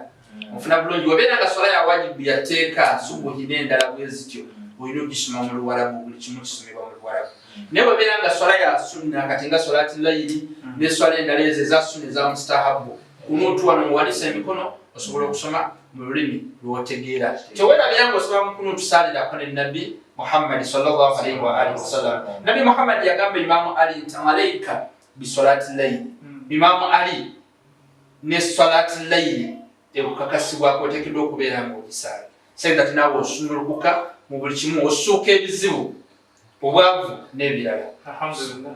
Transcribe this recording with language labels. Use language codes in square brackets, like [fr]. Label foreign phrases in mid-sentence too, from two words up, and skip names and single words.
[lg] Ofuna bulungi webeera nga swala ya wajibu yateeka subuhi n'endala bwezityo olina ogisoma mu Luwarabu buli kimu kisomebwa mu Luwarabu. Naye webeera nga swala ya sunna kati nga [ar] صلاة الليل [lg] ne swala endala ezo eza sunna eza mustahabu kunuutu wano muwanisa emikono osobola okusoma mu lulimi lw'otegeera. Teweerabira ng'osoma mu kunuutu saalirako ne Nabi Muhammad [ar] صلى الله عليه وآله وسلم. [lg] Nabi Muhammad yagamba Imaamu Ali nti [ar] عليك بصلاة الليل. [lg] Imaamu Ali ne [ar] صلاة الليل [lg] ekukakasibwako oteekeddwa okubeera ng'ogisaala. Sayida ati naawe osumulukuka mu buli kimu osuuka ebizibu obwavu n'ebirala. Alhamdulillah.